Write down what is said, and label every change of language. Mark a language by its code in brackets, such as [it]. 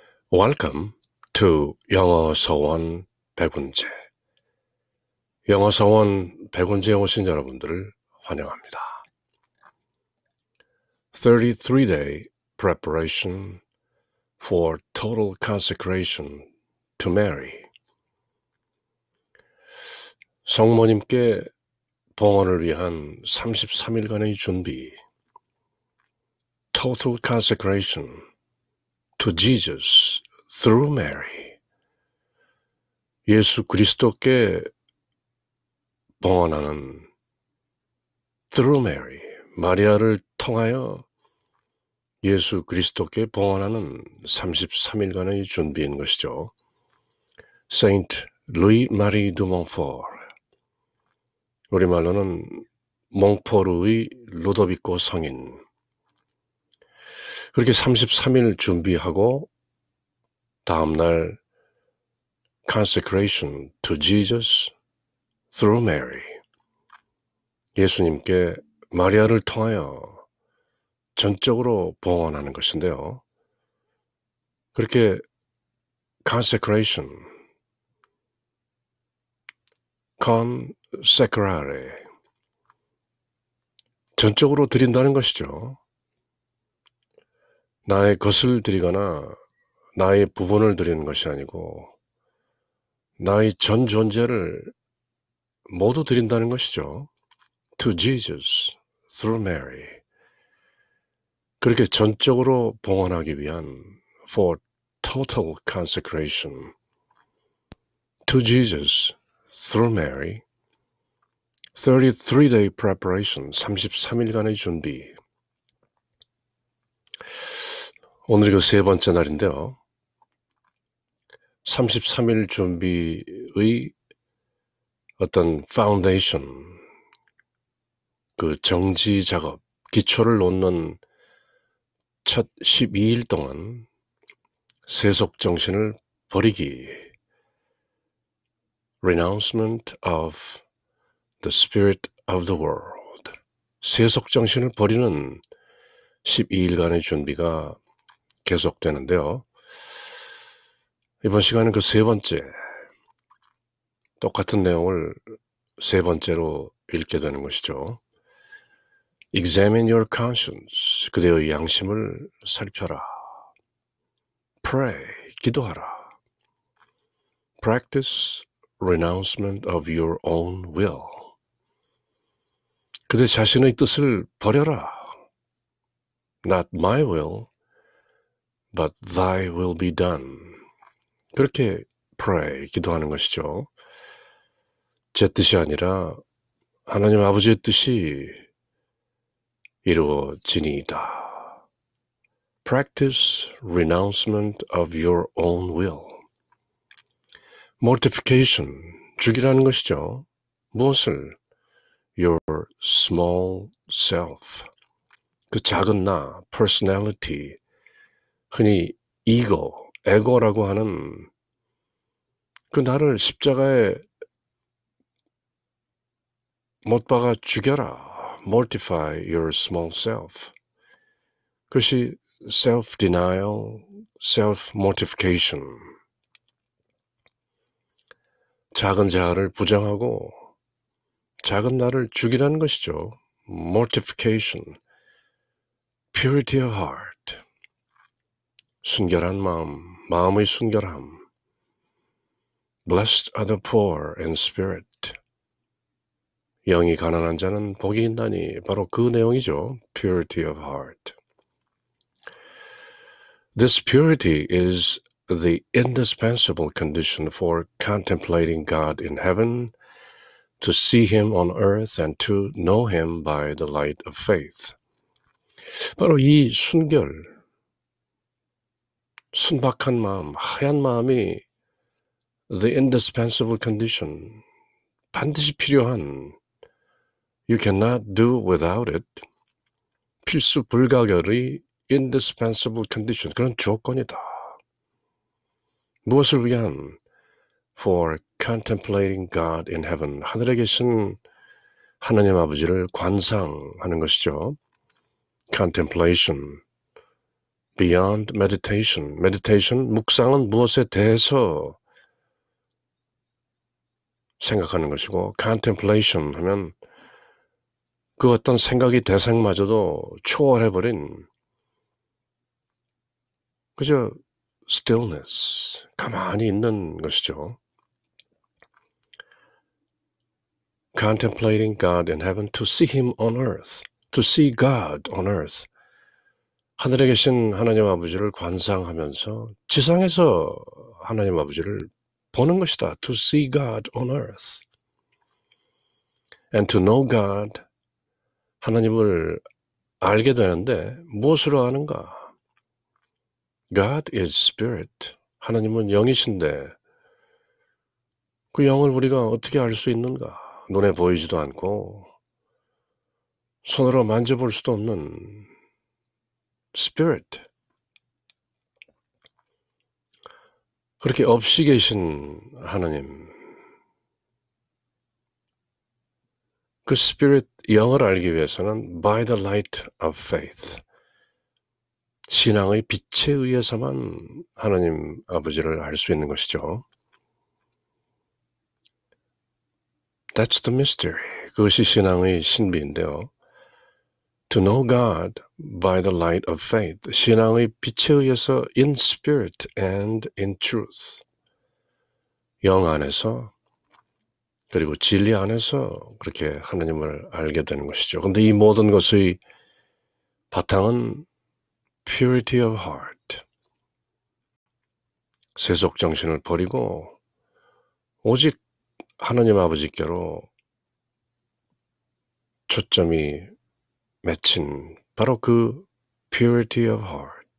[en] Welcome to 영어 서원 백운재. [ko] 영어 서원 백운재에 오신 여러분들을 환영합니다. [en] 33-day preparation for total consecration to Mary. [ko] 성모님께 봉헌을 위한 33일간의 준비. [en] Total consecration to Jesus through Mary. [ko] 예수 그리스도께 봉헌하는 [en] through Mary, [ko] 마리아를 통하여 예수 그리스도께 봉헌하는 33일간의 준비인 것이죠. Saint Louis Marie de Montfort, 우리말로는 몽포르의 루도비코 성인. 그렇게 33일 준비하고 다음날 [en] consecration to Jesus through Mary, [ko] 예수님께 마리아를 통하여 전적으로 봉헌하는 것인데요. 그렇게 consecration, consecrare, 전적으로 드린다는 것이죠. 나의 것을 드리거나 나의 부분을 드리는 것이 아니고 나의 전 존재를 모두 드린다는 것이죠. [en] To Jesus through Mary. [ko] 그렇게 전적으로 봉헌하기 위한 [en] for total consecration to Jesus through Mary. 33-day preparation, [ko] 33일간의 준비. 오늘이 그 세 번째 날인데요. 33일 준비의 어떤 파운데이션, 그 정지 작업, 기초를 놓는 첫 12일 동안 세속 정신을 버리기, [en] renouncement of the spirit of the world, [ko] 세속 정신을 버리는 12일간의 준비가 계속되는데요. 이번 시간은 그 세 번째, 똑같은 내용을 세 번째로 읽게 되는 것이죠. [en] Examine your conscience, [ko] 그대의 양심을 살펴라. Pray, 기도하라. [en] Practice renouncement of your own will. [ko] 그대 자신의 뜻을 버려라. [en] Not my will, but thy will be done. [ko] 그렇게 pray, 기도하는 것이죠. 제 뜻이 아니라 하나님 아버지의 뜻이 이루어지니이다. [en] Practice renouncement of your own will. [ko] Mortification, 죽이라는 것이죠. 무엇을? [en] Your small self, [ko] 그 작은 나, personality, 흔히 ego, 에고라고 하는 그 나를 십자가에 못 박아 죽여라. [en] Mortify your small self. [ko] 그것이 self-denial, self-mortification. 작은 자아를 부정하고 작은 나를 죽이라는 것이죠. [en] Mortification. Purity of heart. [ko] 순결한 마음, 마음의 순결함. [en] Blessed are the poor in spirit. [ko] 영이 가난한 자는 복이 있나니, 바로 그 내용이죠. [en] Purity of heart. This purity is the indispensable condition for contemplating God in heaven, to see Him on earth and to know Him by the light of faith. [ko] 바로 이 순결, 순박한 마음, 하얀 마음이 [en] the indispensable condition, [ko] 반드시 필요한, [en] you cannot do without it, [ko] 필수 불가결의 [en] indispensable condition, [ko] 그런 조건이다. 무엇을 위한? [en] For contemplating God in heaven, [ko] 하늘에 계신 하나님 아버지를 관상하는 것이죠. Contemplation, [en] beyond meditation. [ko] meditation, 묵상은 무엇에 대해서 생각하는 것이고 contemplation 하면 그 어떤 생각이 대상마저도 초월해버린 그저 stillness, 가만히 있는 것이죠. [en] Contemplating God in heaven, to see Him on earth, to see God on earth. [ko] 하늘에 계신 하나님 아버지를 관상하면서 지상에서 하나님 아버지를 보는 것이다. [en] To see God on earth. And to know God, [ko] 하나님을 알게 되는데 무엇으로 아는가? [en] God is spirit. [ko] 하나님은 영이신데 그 영을 우리가 어떻게 알 수 있는가? 눈에 보이지도 않고 손으로 만져볼 수도 없는 spirit. 그렇게 없이 계신 하나님, 그 spirit 영을 알기 위해서는 [en] by the light of faith, [ko] 신앙의 빛에 의해서만 하나님 아버지를 알 수 있는 것이죠. [en] That's the mystery. [ko] 그것이 신앙의 신비인데요. [en] To know God by the light of faith. [ko] 신앙의 빛에 의해서 [en] in spirit and in truth. [ko] 영 안에서 그리고 진리 안에서 그렇게 하나님을 알게 되는 것이죠. 그런데 이 모든 것의 바탕은 [en] purity of heart. [ko] 세속 정신을 버리고 오직 하나님 아버지께로 초점이 맺힌 바로 그 [en] purity of heart.